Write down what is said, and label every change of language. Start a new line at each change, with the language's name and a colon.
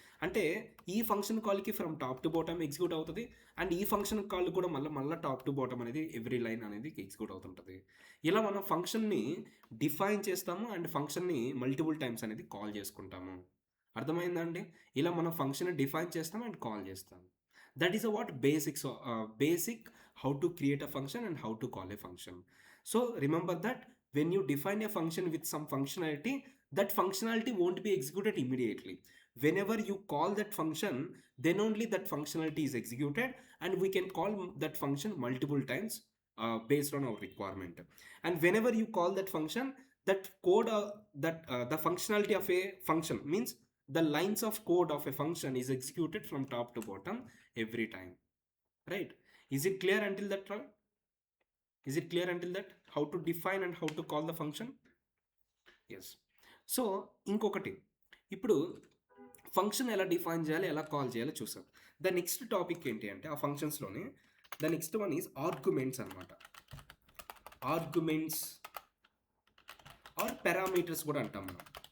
Telugu: అంటే ఈ function కాల్కి from top to bottom execute అవుతుంది అండ్ ఈ ఫంక్షన్ కాల్ కూడా మళ్ళీ టాప్ టు బాటమ్ అనేది ఎవ్రీ లైన్ అనేది ఎగ్జిక్యూట్ అవుతుంటుంది. ఇలా మనం ఫంక్షన్ని డిఫైన్ చేస్తాము అండ్ ఫంక్షన్ని మల్టిపుల్ టైమ్స్ అనేది కాల్ చేసుకుంటాము. అర్థమైందండి? ఇలా మనం ఫంక్షన్ డిఫైన్ చేస్తాం అండ్ కాల్ చేస్తాం.
English: That is what basic how to create a function and how to call a function. So remember that when you define a function with some functionality, that functionality won't be executed immediately. Whenever you call that function, then only that functionality is executed and we can call that function multiple times based on our requirement. And whenever you call that function, that code the functionality of a function means the lines of code of a function is executed from top to bottom every time, right? Is it clear until that, Troy? Is it clear until that? How to define and how to call the function? Yes.
Telugu: So ఇంకొకటి, ఇప్పుడు function ఎలా define చేయాలి, ఎలా call చేయాలో చూసాం.
English: the next topic
Telugu: ఏంటి అంటే ఆ ఫంక్షన్స్లోనే
English: the next one is
Telugu: arguments అనమాట. ఆర్గ్యుమెంట్స్ ఆర్ పారామీటర్స్ కూడా అంటాం మనం.